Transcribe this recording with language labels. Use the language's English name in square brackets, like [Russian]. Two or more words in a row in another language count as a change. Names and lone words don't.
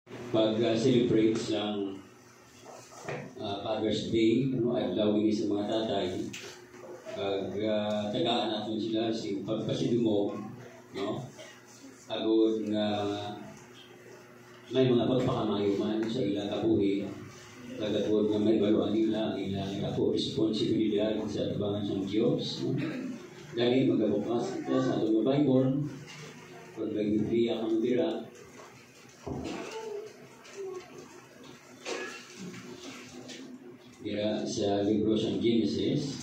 [Hiligaynon] pag-celebrate ng Father's Day, adlaw ini sa mga tatay, tagaan natin sila si pagpasidumog, agod nga may mga pagpakamayuman sa ilang kabuhi, agod nga may baluan nila ilang ako responsibilidad sa tabangan ng Diyos. [Filipino] Dahil magabukas ito sa atong Bible, kung nag-Biblia kang bira, dira sa libro ng Genesis.